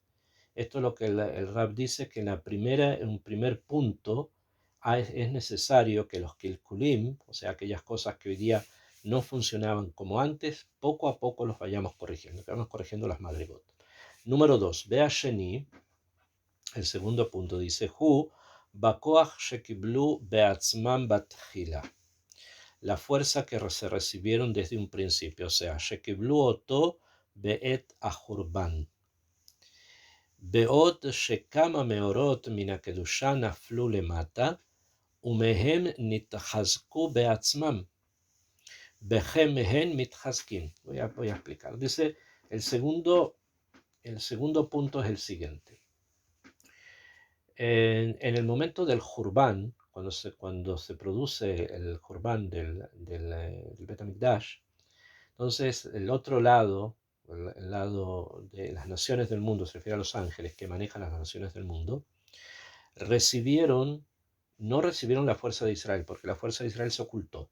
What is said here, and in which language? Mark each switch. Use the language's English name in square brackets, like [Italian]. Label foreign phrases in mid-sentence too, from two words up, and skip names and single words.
[Spanish] Esto es lo que el Rab dice, que en un primer punto es necesario que los kilkulim, o sea, aquellas cosas que hoy día no funcionaban como antes, poco a poco los vayamos corrigiendo, que vamos corrigiendo las madrigot. Número 2, [Hebrew] בא שני, [Spanish] el segundo punto dice, [Hebrew] הוא בכוח שקיבלו בעצמן בתחילה, [Spanish] la fuerza que se recibieron desde un principio, o sea, [Hebrew] שקיבלו אותו בעת החורבן. בעוד שכמה מאורות מן הקדושה נפלו למטה, ומהם נתחזקו בעצמם, וכן מהן מתחזקים. [Spanish] Voy a explicar. Dice, el segundo punto es el siguiente. En el momento del Jurban, cuando se produce el Jurban del Bet HaMikdash, entonces el otro lado, el lado de las naciones del mundo, se refiere a los ángeles que manejan las naciones del mundo, no recibieron la fuerza de Israel, porque la fuerza de Israel se ocultó.